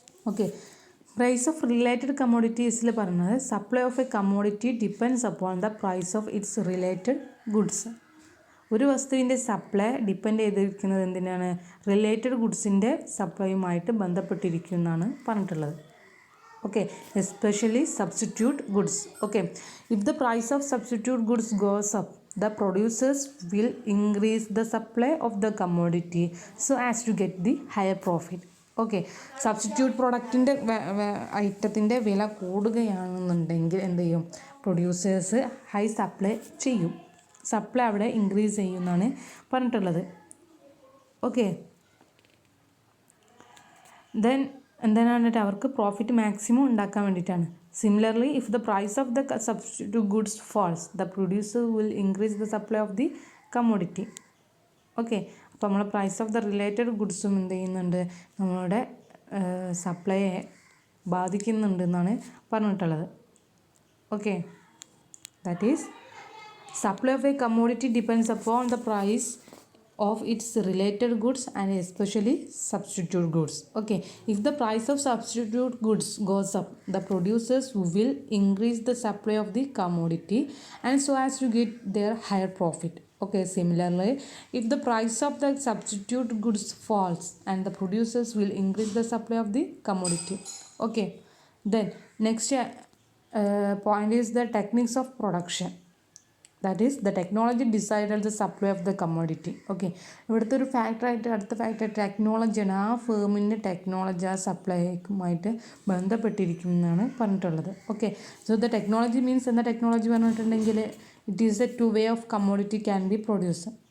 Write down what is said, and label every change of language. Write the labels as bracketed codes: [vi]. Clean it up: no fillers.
[en] Okay, price of related കമ്മോഡിറ്റീസിൽ പറയുന്നത് supply of a commodity depends upon the price of its related goods. [ml] ഒരു വസ്തുവിൻ്റെ supply depend ചെയ്തിരിക്കുന്നത് എന്തിനാണ്, related ഗുഡ്സിൻ്റെ സപ്ലൈയുമായിട്ട് ബന്ധപ്പെട്ടിരിക്കുന്നതാണ് പറഞ്ഞിട്ടുള്ളത്. [en] Okay, especially substitute goods. Okay, if the price of substitute goods goes up, the producers will increase the supply of the commodity so as to get the higher profit. [ml] Okay, substitute പ്രൊഡക്റ്റിൻ്റെ ഐറ്റത്തിൻ്റെ വില കൂടുകയാണെന്നുണ്ടെങ്കിൽ എന്ത് ചെയ്യും, producers high supply ചെയ്യും, supply അവിടെ increase ചെയ്യുമെന്നാണ് പറഞ്ഞിട്ടുള്ളത്. Okay, then എന്താണ് അവർക്ക് profit maximum ഉണ്ടാക്കാൻ വേണ്ടിയിട്ടാണ്. [en] Similarly if the price of the substitute goods falls, the producer will increase the supply of the commodity. [ml] Okay, അപ്പോൾ നമ്മൾ പ്രൈസ് ഓഫ് ദ റിലേറ്റഡ് ഗുഡ്സും എന്ത് ചെയ്യുന്നുണ്ട്, നമ്മളുടെ സപ്ലൈയെ ബാധിക്കുന്നുണ്ട് എന്നാണ് പറഞ്ഞിട്ടുള്ളത്. [en] Okay, that is supply of a commodity depends upon the price of its related goods and especially substitute goods. Okay, if the price of substitute goods goes up, the producers will increase the supply of the commodity and so as to get their higher profit. Okay, similarly if the price of the substitute goods falls and the producers will increase the supply of the commodity. Okay, then next point is the techniques of production. That is the technology decided the supply of the commodity. Okay, [ml] ഇവിടുത്തെ ഒരു ഫാക്ടറായിട്ട് അടുത്ത factor ടെക്നോളജിയാണ്. ആ ഫേമിൻ്റെ technology ആ സപ്ലൈക്കുമായിട്ട് ബന്ധപ്പെട്ടിരിക്കും എന്നാണ് പറഞ്ഞിട്ടുള്ളത്. [en] okay, so the technology means [ml] എന്താ technology പറഞ്ഞിട്ടുണ്ടെങ്കിൽ [en] It is a to way of commodity can be produce.